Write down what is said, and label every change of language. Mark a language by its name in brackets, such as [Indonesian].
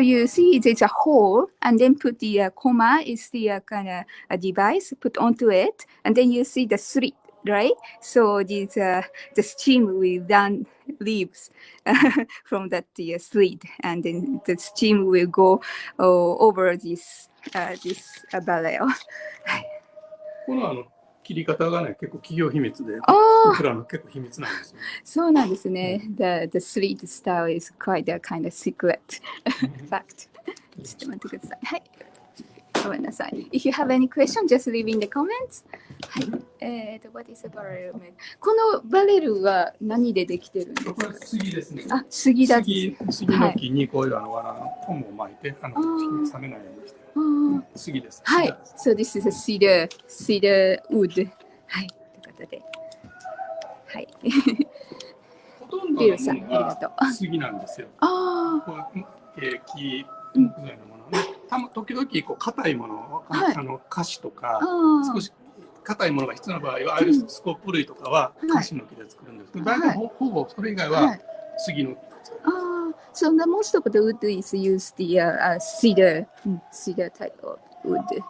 [English] So you see, there's a hole, and then put the comma is the kind of a device put onto it, and then you see the slit, right? So this the steam will then leaves from that slit, and then the steam will go over this barrel. [Japanese] この切り方がね、結構企業秘密で、僕らの結構秘密なんですよ。そうなんですね。 [English] The slit style is quite a kind of secret fact. [Japanese] ちょっと待ってください。はい。ごめんなさい。 [English] If you have any question, just leave in the comments. [Japanese] はい。 [English] What is a barrel? [Japanese] このバレルは何でできてるんですか？これ杉ですね。あ、杉だ。杉の木にこういう藁のポンを巻いて、冷めないようにして。杉です。はい。 [English] So this is a cedar wood. [Japanese] はい。ということで。はい。ほとんどのものが杉なんですよ。ああ。木、木材のものね。時々こう硬いもの、カシとか、少し硬いものが必要な場合は、ああいうスコップ類とかはカシの木で作るんですけど、大体ほぼそれ以外は杉の木で作る。 [English] So the most of the wood is used the cedar type of wood.